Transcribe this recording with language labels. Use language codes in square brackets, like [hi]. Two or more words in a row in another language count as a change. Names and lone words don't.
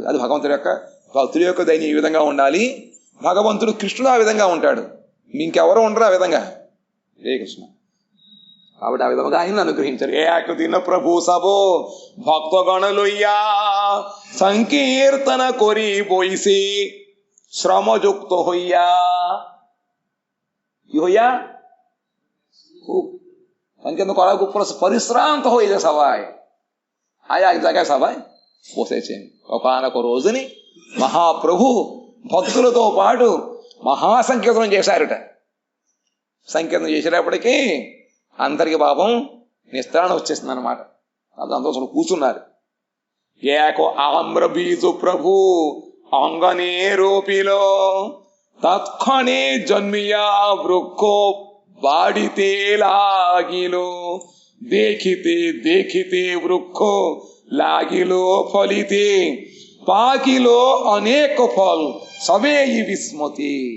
[te] అది భగవంతుడి యొక్క, భక్తుడి యొక్క దైన్యం ఈ విధంగా ఉండాలి. భగవంతుడు కృష్ణుడు ఆ విధంగా ఉంటాడు, ఇంకెవరో ఉండరు ఆ విధంగా. హరే కృష్ణ. కాబట్టి ఆ విధంగా ఆయన అనుగ్రహించారు. [bn] এক দিন প্রভু সব ভক্তগণ লইয়া সংকীর্তন করি বসি শ্রমযুক্ত হইয়া, কি হইয়া? খুব সংকীর্তন করার খুব পরিশ্রান্ত হয়ে যায় সবাই। আয়া এক জায়গায় সবাই বসেছেন। [te] ఒకానొక రోజుని మహాప్రభు భక్తులతో పాటు మహాసంకీర్తనం చేశారట. సంకీర్తనం చేసేటప్పటికీ అందరికి పాపం నిస్త్రాణ వచ్చేసింది అనమాట. అందరూ అసలు కూర్చున్నారు. [bn] এক আম্র বীজ প্রভু অঙ্গনে রোপিল, তৎক্ষণে জন্মিয়া বৃক্ষ বাড়িতে লাগিল, দেখিতে দেখিতে বৃক্ষ লাগিল ফলিতে, পাকিল অনেক ফল সবেই বিস্মতি।